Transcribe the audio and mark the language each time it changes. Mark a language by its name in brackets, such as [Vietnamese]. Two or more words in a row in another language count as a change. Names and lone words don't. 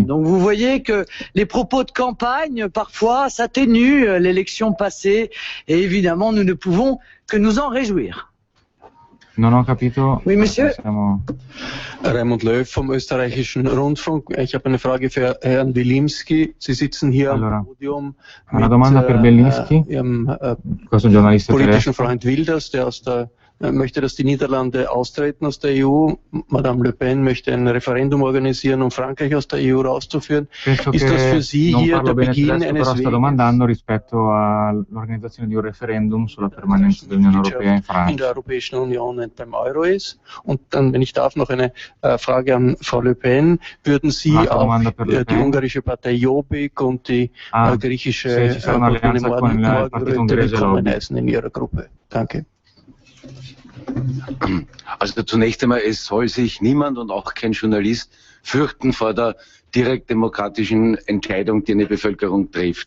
[French] Donc vous voyez que les propos de campagne parfois s'atténuent l'élection passée et évidemment nous ne pouvons que nous en réjouir. [Italian] Non ho capito. [French] Oui, monsieur. [German] Raimund Löw vom österreichischen Rundfunk. Ich habe eine Frage für Herrn Wilimski. Sie sitzen hier am Podium [Italian] una domanda per Wilimski, questo giornalista [German] politischen Freund Wilders, der möchte, dass die Niederlande austreten aus der EU. Madame Le Pen möchte ein Referendum organisieren, um Frankreich aus der EU rauszuführen. Ist das für Sie hier der Beginn eines Weges? [Italian] Sto domandando rispetto all'organizzazione di un referendum sulla permanenza dell'Unione Europea in Francia. [German] In der Europäischen Union und beim Euro ist. Und dann, wenn ich darf, noch eine Frage an Frau Le Pen. Würden Sie auch die ungarische Partei Jobbik und die griechische willkommen heißen in Ihrer Gruppe? Danke. Also zunächst einmal, es soll sich niemand und auch kein Journalist fürchten vor der direktdemokratischen Entscheidung, die eine Bevölkerung trifft.